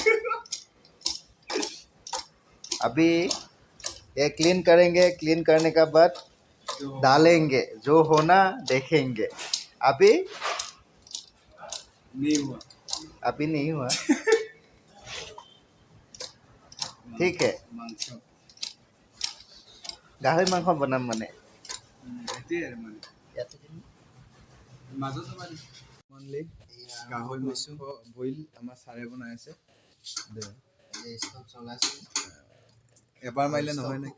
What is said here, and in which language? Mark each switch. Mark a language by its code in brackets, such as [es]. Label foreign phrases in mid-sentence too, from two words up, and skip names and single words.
[hi] अभी ये क्लीन करेंगे, क्लीन करने के बाद डालेंगे, जो होना देखेंगे। अभी नहीं हुआ, अभी नहीं हुआ। ठीक है, मांस [as] গাহৰি মাংস বনাম মানে সেইটোৱে আৰু মানে মাজতো মানে অনলি গাহৰি মাংস বইল আমাৰ ছাৰে বনাই আছে। এবাৰ মাৰিলে নহয় নে?